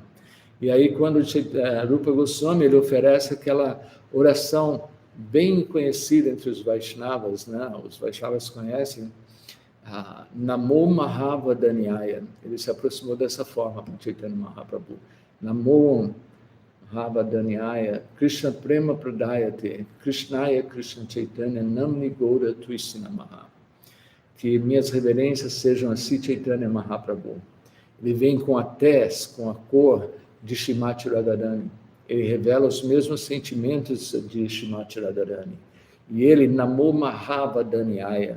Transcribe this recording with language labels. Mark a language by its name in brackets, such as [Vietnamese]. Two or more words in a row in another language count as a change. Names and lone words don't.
[Portuguese] E aí, quando Rupa Goswami ele oferece aquela oração bem conhecida entre os Vaishnavas, né? Os Vaishnavas conhecem, [Sanskrit] नमो महावदान्याय. [Portuguese] Ele se aproximou dessa forma com Chaitanya Mahaprabhu. [Sanskrit] नमो महावदान्याय कृष्ण प्रेम प्रदायते कृष्णाय कृष्ण चैतन्य नाम्नि गौर त्विष्टिनमः. [Portuguese] Que minhas reverências sejam a Sri Chaitanya Mahaprabhu. Ele vem com a tez, com a cor de Srimati Radharani. Ele revela os mesmos sentimentos de Srimati Radharani. E ele, [Sanskrit] नमो महावदान्याय.